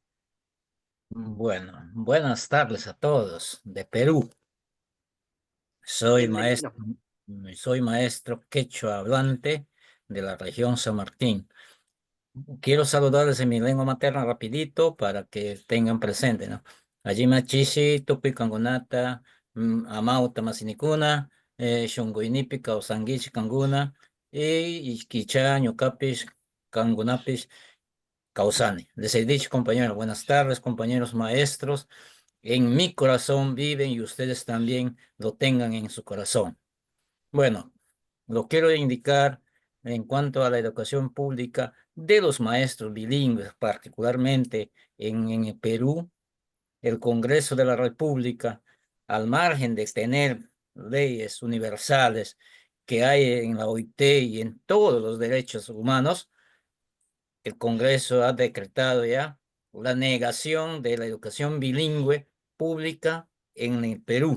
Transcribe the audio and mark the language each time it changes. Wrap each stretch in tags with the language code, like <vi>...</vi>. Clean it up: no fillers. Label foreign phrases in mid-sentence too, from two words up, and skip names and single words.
<es>Bueno, buenas tardes a todos de Perú. Soy Bienvenido. maestro quechua hablante de la región San Martín. Quiero saludarles en mi lengua materna rapidito para que tengan presente, ¿no?</es> <qu>Allí machishi, tupi kangunata, amauta masinikuna, shunguinipi kausangichi kanguna, y kicha ñukapish kangunapish kausani.</qu> <es>Les he dicho, compañeros, buenas tardes, compañeros maestros. En mi corazón viven y ustedes también lo tengan en su corazón. Bueno, lo quiero indicar en cuanto a la educación pública de los maestros bilingües, particularmente en el Perú, el Congreso de la República, al margen de tener leyes universales que hay en la OIT y en todos los derechos humanos, el Congreso ha decretado ya la negación de la educación bilingüe pública en el Perú.</es>